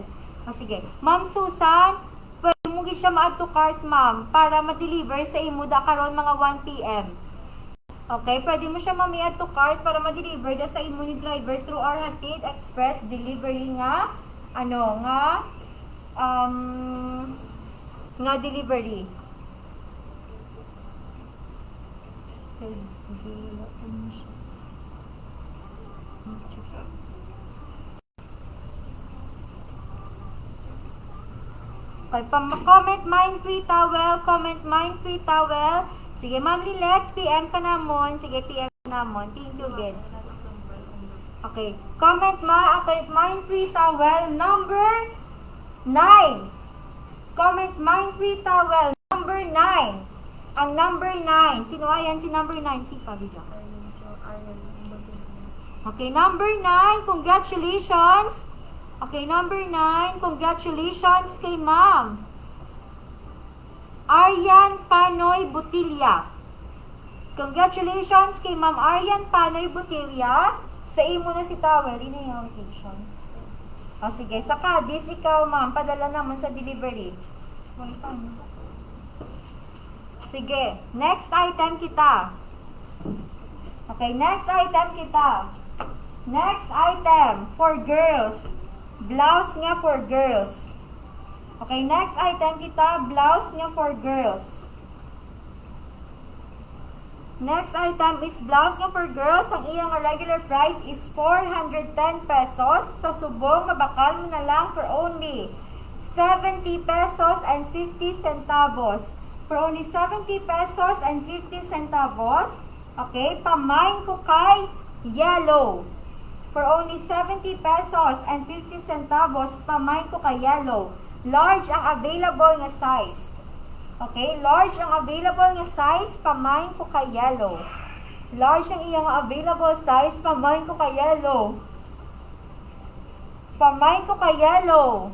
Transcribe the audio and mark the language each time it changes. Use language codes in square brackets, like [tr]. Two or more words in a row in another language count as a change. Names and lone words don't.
[hil] O sige. Ma'am Susan, pwede mo siya ma- [en] add to cart, [hil] ma'am, para ma-deliver sa imo da karon mga 1 PM. Okay, pwede mo siya i- [en] add to cart [hil] para ma-deliver da sa imo ni driver through our Hatid Express delivery nga nga delivery. [en] Okay, comment mine free towel, comment mine free towel. [hil] Sige, ma'am Lilet, PM ka namon. Sige, PM ka namon. [en] Thank you, Ben. Okay, comment mine free towel number 9. Comment mine free towel number 9. [hil] Ang number 9. Sino ayan si number 9? Si Pabida. [en] Okay, number 9. Congratulations. Okay, number 9. [hil] Congratulations kay ma'am Aryan Panoy Butilya. Congratulations kay ma'am Aryan Panoy Butilya. Sa imo na si towel. Ina yung location. O sige, sa Cadiz, ikaw ma'am, padala naman sa delivery. Sige, [en] next item [hil] kita. Okay, [en] next item [hil] kita. [en] Next item for girls. Blouse nga for girls. Okay, next item kita, blouse nga for girls. Next item is blouse nga for girls. [hil] Ang iyang [en] regular price is 410 pesos. Sa subong, mabakal mo na lang for only 70 pesos and 50 centavos. For only 70 pesos and 50 centavos. [hil] Okay, pamain ko kay yellow. [en] For only 70 pesos and 50 centavos, [hil] pamain ko kay [en] yellow. Large ang available nga size. Okay, large ang available nga size, [hil] pamain ko kay [en] yellow. [hil] Large ang iyang [en] available size, [hil] pamain ko kay yellow. Pamain ko kay yellow.